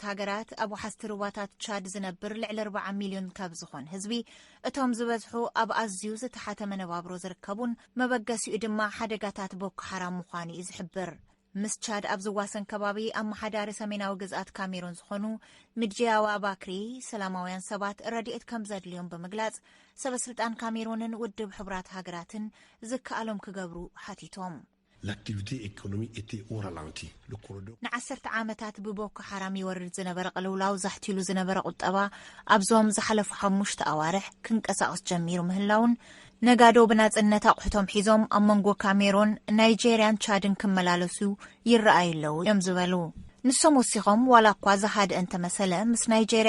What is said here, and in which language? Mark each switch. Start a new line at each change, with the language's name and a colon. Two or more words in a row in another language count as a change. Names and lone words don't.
Tigrinya: ሃገራት ኣብ ወሓዝቲ ሩባታት ቻድ ዝነብር ልዕሊ 40 ሚልዮን ካብ ዝኾን ህዝቢ እቶም ዝበዝሑ ኣብ ኣዝዩ ዝተሓተ መነባብሮ ዝርከቡን መበገሲኡ ድማ ሓደጋታት ቦኮ ሓራም ምዃኑ እዩ ዝሕብር። ምስ ቻድ ኣብ ዝዋሰን ከባቢ ኣብ መሓዳሪ ሰሜናዊ ግዝኣት ካሜሮን ዝኾኑ ምድጅያዋ ባክሪ ሰላማውያን ሰባት ረድኤት ከም ዘድልዮም ብምግላጽ ሰበስልጣን ካሜሮንን ውድብ ሕቡራት ሃገራትን ዝከኣሎም ክገብሩ ሓቲቶም።
French: l'activité économique était au ralenti. Le corridor
Tigrinya: ንዓሰርተ ዓመታት ብቦኮ ሓራም ይወርድ ዝነበረ ቅልውላው ዛሕቲሉ ዝነበረ ቁጠባ ኣብዞም ዝሓለፉ 5 ኣዋርሕ ክንቀሳቀስ ጀሚሩ ምህላውን ነጋዶ ብናጽነት ኣቑሑቶም ሒዞም ኣብ መንጎ ካሜሮን ናይጄሪያን ቻድን ክመላለሱ ይረኣዩለው እዮም ዝበሉ ንሶም ወሲኾም ዋላ እኳ ዝሓደ እንተመሰለ ምስ ናይጄሪያ